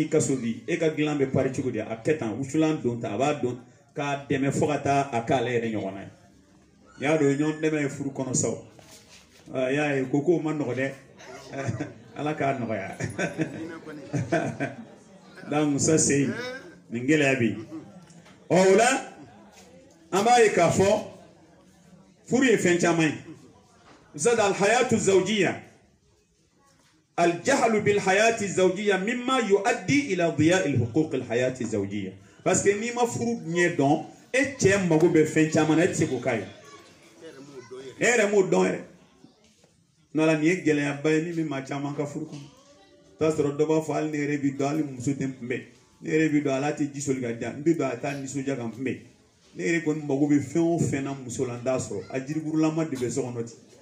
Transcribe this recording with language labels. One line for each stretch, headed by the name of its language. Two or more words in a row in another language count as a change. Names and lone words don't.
Bambara: n'i ka so bi e ka dilan bɛ pari cogo di a kɛ tan wusulan don ta a b'a dɔn k'a dɛmɛ fo ka taa a k'ale yɛrɛ ɲɔgɔn na ye y'a dɔn ɲɔgɔn dɛmɛ ye furu kɔnɔ saw y'a ye ko ma nɔgɔ dɛ ala k'a nɔgɔya donc Musa Seydi nin gɛlɛya bɛ yen o la an b'a ye k'a fɔ furu ye fɛn caman ye
Arabic: زاد الحياة زوجية الجهل بالحياة الزوجية مما يؤدي إلى ضياع الحقوق الحياة الزوجية
French: parce que
Bambara: ni ma furu ɲɛ dɔn e cɛ mago bɛ fɛn caman na e tɛ se k'o k'a ye e yɛrɛ m'o dɔn yɛrɛ n'ala nin ye gɛlɛyaba ye min bɛ maa caman ka furu kɔnɔ t'a sɔrɔ dɔ b'a fɔ hali ne yɛrɛ bi dɔn hali muso tɛ n kunbɛn ne yɛrɛ bi dɔn ala tɛ ji soli ka di yan n bɛ dɔn a t'a nisɔndiya ka n kunbɛn ne yɛrɛ kɔni mago bɛ fɛn o fɛn na muso la n t'a sɔrɔ a jiriburulama de bɛ so kɔnɔ ten